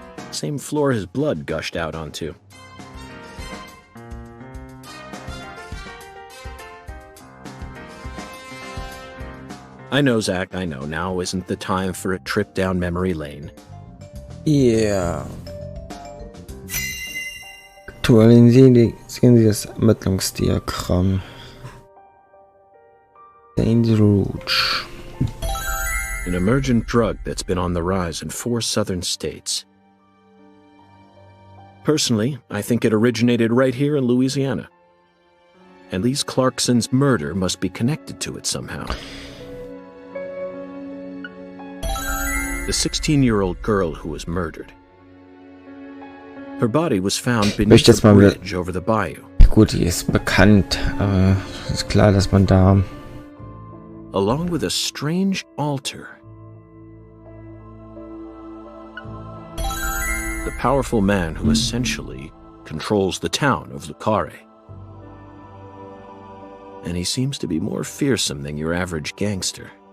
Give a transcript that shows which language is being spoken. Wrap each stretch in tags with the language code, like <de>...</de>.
<en>Same floor his blood gushed out onto. I know, Zach, I know. Now isn't the time for a trip down memory lane.</en> <de>Ja. Aktualisieren Sie das Ermittlungsdiagramm.</de> <en>Rouge. An emergent drug that's been on the rise in 4 southern states. Personally, I think it originated right here in Louisiana. And Lise Clarkson's murder must be connected to it somehow. The 16-year-old girl who was murdered. Her body was found beneath the bridge over the bayou.</en> <de>Gut, die ist bekannt, aber ist klar, dass man da</de> <en>along with a strange altar. The powerful man who essentially controls the town of Lucare. And he seems to be more fearsome than your average gangster.</en>